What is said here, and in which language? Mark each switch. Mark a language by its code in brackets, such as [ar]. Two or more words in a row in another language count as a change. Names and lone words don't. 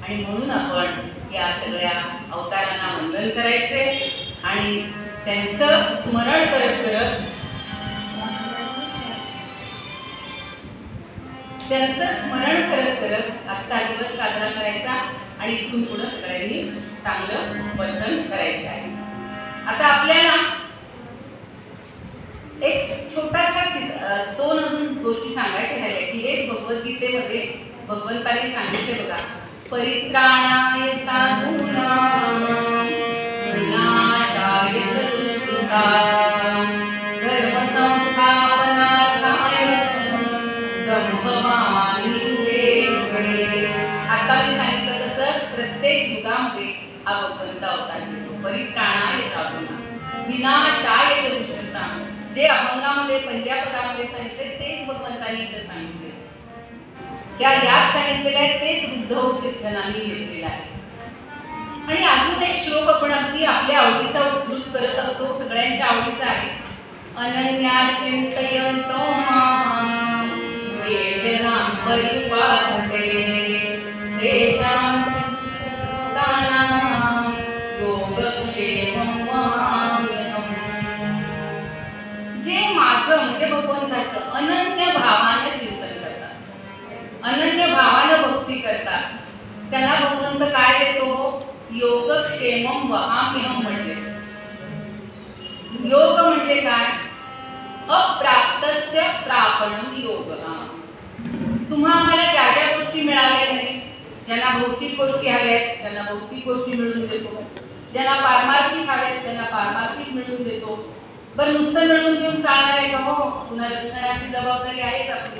[mr] आणि म्हणून आपण या सगळ्या अवतारांना वंदन करायचे आणि त्यांचं स्मरण करत करत आजचा दिवस साजरा करायचा आणि इथून पुढे सगळ्यांनी चांगलं वर्तन करायचं आहे. आता आपल्याला एक छोटासा 2 अजून गोष्टी सांगायच्या राहिल्या की हेच भगवद्गीतेमध्ये भगवंतांनी सांगितले बघा, [sa] परित्राणाय साधूनां विनाशाय च दुष्कृतां धर्म संस्थापनार्थाय संभवामि युगे युगे. [mr] आता मी सांगितलं तसंच प्रत्येक युगामध्ये हा भगवंत अवतार घेतो. [sa] परित्राणाय साधूनां विनाशाय च दुष्कृतां, [mr] जे अभंगामध्ये पहिल्या पदामध्ये सांगितले तेच भगवंतांनी इथं सांगितले, त्या यात सांगितलेलं आहे तेच उद्धव चिंतनांनी घेतलेलं आहे. आणि अजून एक श्लोक आपण अगदी आपल्या आवडीचा उद्धृत करत असतो, सगळ्यांच्या आवडीचा आहे. [sa] अनन्याश्चिंतयन्तो मां ये जनाः पर्युपासते तेषां तानां योगक्षेमं वहाम्यहम्. [mr] जे माझं म्हणजे भगवंताचं अनन्य भावानं चिंतन करतात, अनन्य भावानं भक्ती करतात, त्यांना भगवंत काय देतो, [sa] योगक्षेमं वहाम्यहम्. [mr] म्हणजे योग म्हणजे काय, [sa] अप्राप्तस्य प्रापणं योगः. [mr] तुम्हा आम्हाला ज्या ज्या गोष्टी मिळाल्या नाही ज्यांना भौतिक गोष्टी हव्यात त्यांना भौतिक गोष्टी मिळवून देतो, ज्यांना पारमार्थिक हव्यात त्यांना पारमार्थिक मिळवून देतो. बरं नुसतं मिळवून देऊन चालणार आहे का? हो, पुन्हा रक्षणाची जबाबदारी आहेच आपली.